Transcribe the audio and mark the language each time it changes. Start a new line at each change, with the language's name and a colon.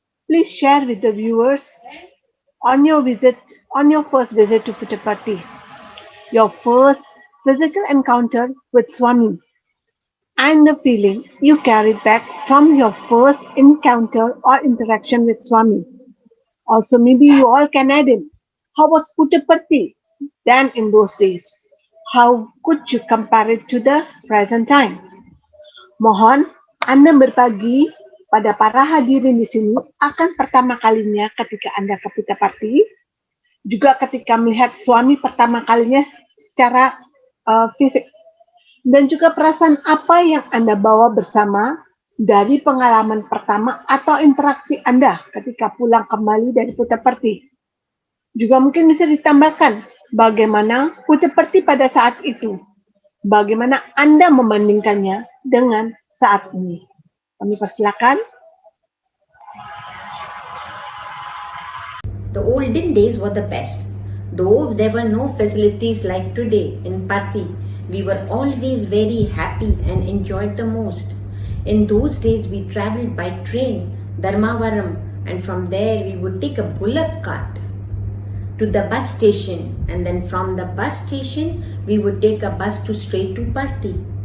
English: Please share with the viewers on your first visit to Puttaparthi, your first physical encounter with Swami, and the feeling you carried back from your first encounter or interaction with Swami. Also, maybe you all can add in, how was Puttaparthi then in those days? How could you compare it to the present time?
Indonesian: Mohon Anda berbagi pada para hadirin di sini akan pertama kalinya ketika Anda ke Puttaparthi, juga ketika melihat Swami pertama kalinya secara fisik, dan juga perasaan apa yang Anda bawa bersama dari pengalaman pertama atau interaksi Anda ketika pulang kembali dari Puttaparthi. Juga mungkin bisa ditambahkan bagaimana Puttaparthi pada saat itu, bagaimana Anda membandingkannya dengan saat ini. Kami persilakan.
English: The olden days were the best. Though there were no facilities like today in Parthi, we were always very happy and enjoyed the most. In those days, we traveled by train, Dharmavaram, and from there we would take a bullock cart to the bus station, and then from the bus station we would take a bus to straight to Parthi.